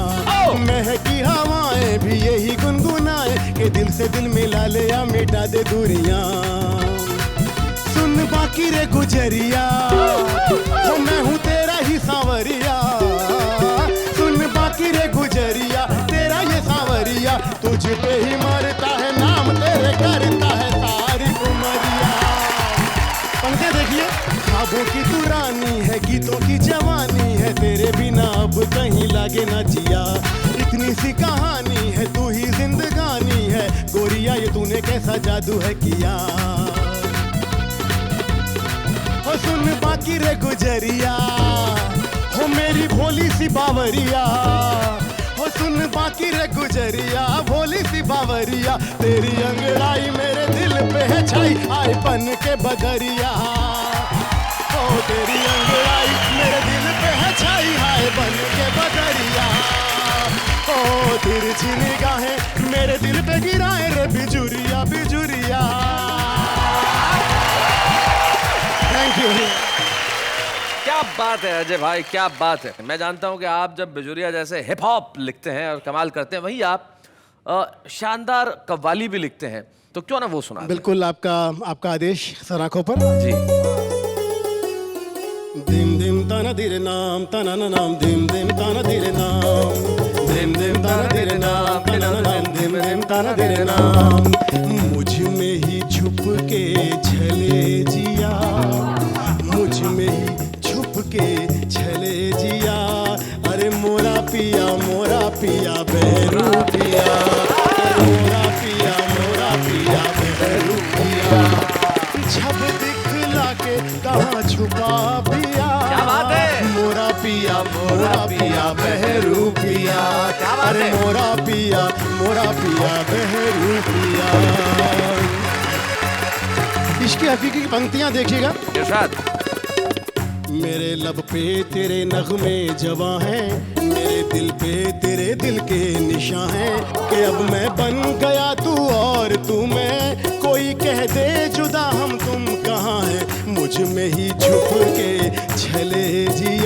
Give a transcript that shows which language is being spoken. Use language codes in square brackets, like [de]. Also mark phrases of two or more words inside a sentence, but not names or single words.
[hi] महकी हवाएं भी यही गुनगुनाए कि दिल से दिल मिला ले या मिटा दे दूरियां। सुन बाकी रे गुजरिया, तो मैं हूँ तेरा ही सांवरिया। सुन बाकी रे गुजरिया, तेरा ये सांवरिया। तुझ पे ही मरता है नाम, तेरे करता है सारी उमरिया। पंक्ति देखिए, ख्वाबों की तू रानी है, गीतों की जवानी है, तेरे बिना अब कहीं लागे ना जिया। इतनी सी कहानी है, तू ही जिंदगानी है, गोरिया ये तूने कैसा जादू है किया। हो सुन बाकी रे गुजरिया, हो मेरी भोली सी बावरिया। हो सुन बाकी रे गुजरिया, भोली सी बावरिया। तेरी अंगड़ाई मेरे दिल पे है छाई, आए पन के बदरिया। ओ तेरी अंगड़ाई मेरे दिल पे है छाई, आए बन के बदरिया। ओ तिरछी निगाहें मेरे दिल पे गिराए रे बिजुरिया, बिजुरिया। [en] Thank you. [hi] क्या बात है अजय भाई, क्या बात है। मैं जानता हूं कि आप जब बिजुरिया जैसे [en] hip hop [hi] लिखते हैं और कमाल करते हैं, वहीं आप शानदार कव्वाली भी लिखते हैं, तो क्यों ना वो सुना। बिल्कुल, आपका आदेश सर आंखों पर जी। दिम दिम ताना धीरे नाम, ताना ना नाम, दिम दिम ताना धीरे नाम, दिम दिम ताना धीरे नाम, ताना ना नाम, दिम दिम ताना धीरे नाम। मुझ में ही छुप के छले जिया, मुझ में ही छुप के छले जिया। अरे मोरा पिया बेरू पिया, मोरा पिया बेरू पिया। छब दिखला के कहाँ छुपा पिया। क्या बात है। बहरू पिया, क्या बात अरे है? मोरा पिया बहरू पिया। इसकी हकीकी की पंक्तियां देखिएगा। इरशाद। मेरे लब पे तेरे नगमे जवां हैं, मेरे दिल पे तेरे दिल के निशान हैं, कि अब मैं बन गया तू और तू मैं, कोई कह दे जुदा हम तुम कहाँ हैं, मुझ में ही छुप के छले जिया,